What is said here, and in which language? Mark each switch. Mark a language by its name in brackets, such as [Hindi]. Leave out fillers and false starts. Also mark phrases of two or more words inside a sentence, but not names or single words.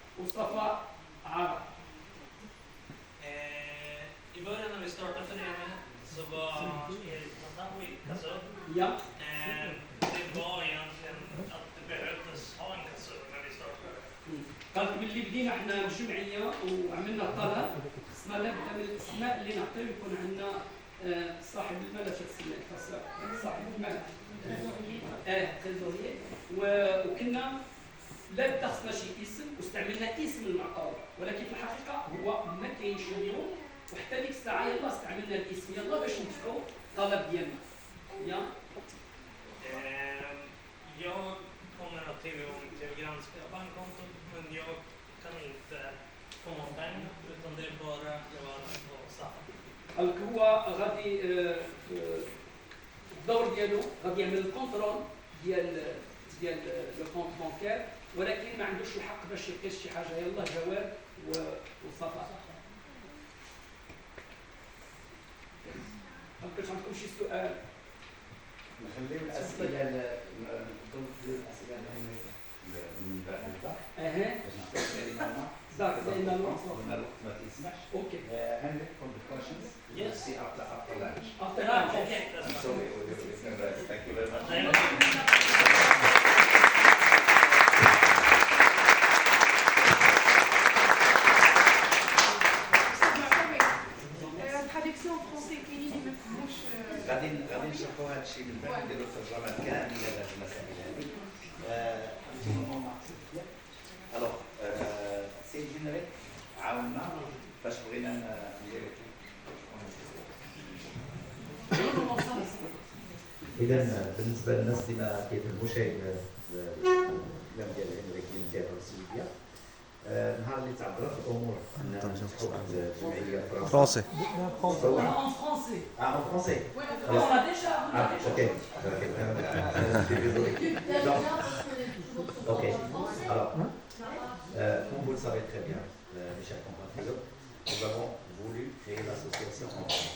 [Swedish] Mustafa Ara. I början när vi startade föreningen så var Erik Mandawi kassör. Ja. Det var egentligen att det behövdes ha en kassör när vi startade. [Arabic] قال باللي بدينا احنا الجمعيه وعملنا طلب اسمها لابد من الاسماء اللي نعطيو يكون عندنا صاحب المال صاحب المال تريزوريي وكنا لا خصنا شي اسم واستعملنا اسم المعطى ولكن في الحقيقه هو ما كاينش اليوم وحتى ديك الساعه يلا استعملنا الاسم يلا باش ندفعوا الطلب ديالنا. [Swedish] Jag kommer att tillgång till granska bankkontot men jag kan inte få någon pengar utan det är bara jag och Safa. [Arabic] قالك هو غادي الدور ديالو غادي يعمل الكونترول ديال [French] le compte bancaire [Arabic] ولكن ما عندوش الحق باش يقيس شي حاجه يلا جواد وصفاء. هل عندكم شي سؤال؟ نخليو الاسئله نقدموا الاسئله من بعد البحث. داك لان الوقت ما تسمحش. اوكي. [English] Henrik from the questions. Yes. See after lunch. After lunch. Okay. So thank you very much. [French] traduction en français [Arabic] كاينين ما فهموش غادي نشرحوا هذا الشيء من بعد نديروا الترجمه كامله لهذه المسائل هذه. الوغ سي جينيريك عاونا فاش بغينا نديروا اذا بالنسبه للناس اللي ما كيفهموش الكلام ديال هنريك اللي مديرها السويديه نهار اللي تعبرت الامور ان نفتحوا واحد الجمعيه فرنسا [French] En français. Ah, en français. On l'a déjà. Ok. Désolé. Ok. Alors, comme vous le savez très bien, mes chers compatriotes, nous avons voulu créer l'association en France.